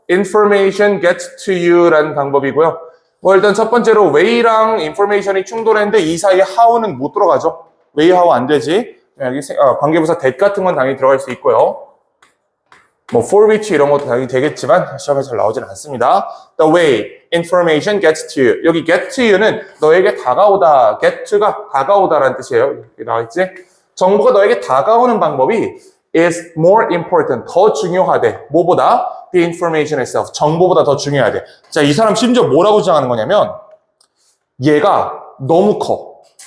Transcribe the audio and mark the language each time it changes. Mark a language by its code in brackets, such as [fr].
[en] Information gets to you [ko] 라는 방법이고요. 일단 첫 번째로 way랑 information이 충돌했는데 이 사이에 how는 못 들어가죠. way, how 안 되지. 여기 관계부사 that 같은 건 당연히 들어갈 수 있고요. 뭐 for which 이런 것도 당연히 되겠지만 시험에 잘 나오진 않습니다. [en] The way information gets to you. [ko] 여기 get to you는 너에게 다가오다. get to가 다가오다라는 뜻이에요. 여기 나와있지? 정보가 너에게 다가오는 방법이 [en] is more important. [ko] 더 중요하대. 뭐보다? [en] The information itself. [ko] 정보보다 더 중요하대. 자, 이 사람 심지어 뭐라고 주장하는 거냐면 얘가 너무 커.